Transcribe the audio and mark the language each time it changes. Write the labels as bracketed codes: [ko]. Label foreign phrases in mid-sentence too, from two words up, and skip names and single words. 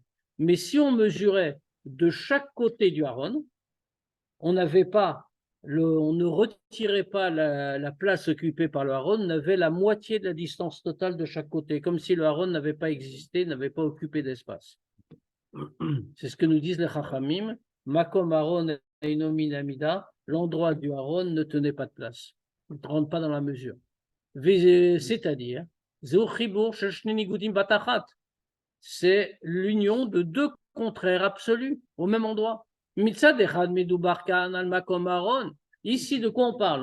[fr] Mais si on mesurait de chaque côté du Haron, on n'avait pas, on ne retirait pas la place occupée par le Haron, on avait la moitié de la distance totale de chaque côté, comme si le Haron n'avait pas existé, n'avait pas occupé d'espace. C'est ce que nous disent les Chachamim. [he] מקום הארון אינו מן המידה, [fr] l'endroit du Haron ne tenait pas de place. Il ne rentre pas dans la mesure. C'est-à-dire, c'est l'union de deux contraires absolus au même endroit. Ici, de quoi on parle?